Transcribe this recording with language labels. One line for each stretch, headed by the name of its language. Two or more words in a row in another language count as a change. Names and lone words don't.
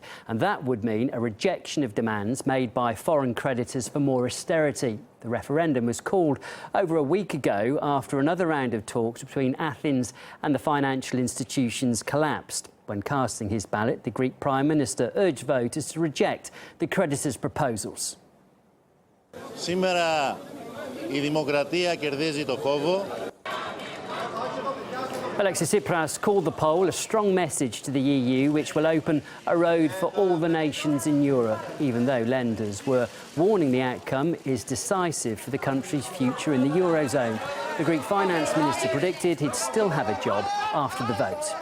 English: And that would mean a rejection of demands made by foreign creditors for more austerity. The referendum was called over a week ago after another round of talks between Athens and the financial institutions collapsed. When casting his ballot, the Greek Prime Minister urged voters to reject the creditors' proposals.
Greek: Σήμερα η δημοκρατία κερδίζει το κόβο.
English: Alexis Tsipras called the poll a strong message to the EU, which will open a road for all the nations in Europe, even though lenders were warning the outcome is decisive for the country's future in the Eurozone. The Greek finance minister predicted he'd still have a job after the vote.